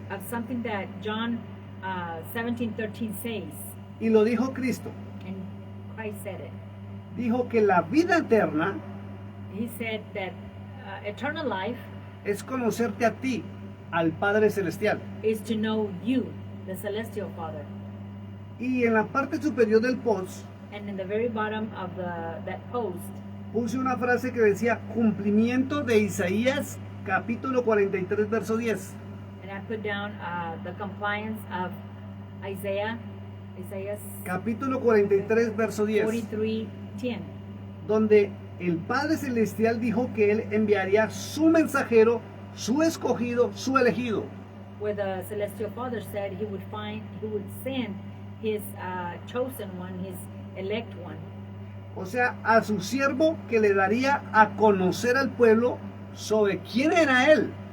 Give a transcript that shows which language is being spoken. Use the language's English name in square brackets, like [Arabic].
[English] of something that John 17:13 says, [Spanish] y lo dijo Cristo. [English] and Christ said it. [Spanish] Dijo que la vida eterna [English] He said that eternal life [Spanish] es conocerte a ti, al Padre Celestial. [English] is to know you, the celestial Father. [Spanish] Y en la parte superior del post [English] And in the very bottom of that post, [Spanish] puse una frase que decía cumplimiento de Isaías capítulo 43 verso 10. [English] and I put down the compliance of Isaiah's [Spanish] Capítulo 43 verso 10. [English] 43:10, [Spanish] Donde el Padre Celestial dijo que Él enviaría su mensajero, su escogido, su elegido. [English] where the celestial Father said he would send his chosen one, his elect one. [Spanish] O sea, a su siervo que le daría a conocer al pueblo sobre quién era Él.